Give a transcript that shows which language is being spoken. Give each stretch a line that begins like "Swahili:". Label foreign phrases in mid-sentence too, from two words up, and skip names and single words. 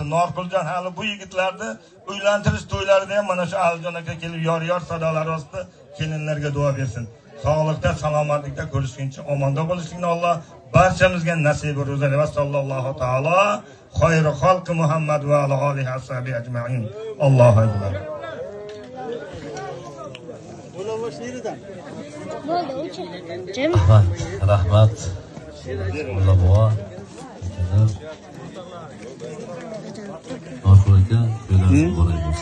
Uzbek: Norquljon hali bu yigitlarni uylantirish to'ylarida ham mana shu Alijon aka kelib yor sadolari ostida kelinlarga duo bersin. Sog'likda, salomatlikda ko'rishguncha omonda bo'lishlikni Alloh barchamizga nasib etsin.
Arabic: وصلى الله تعالى خير خلقه محمد وعلى آله أصحابه أجمعين. الله أكبر.
Uzbek: Rahmat. Alloh Norqul aka Niyozing bo'lay bo'lsin.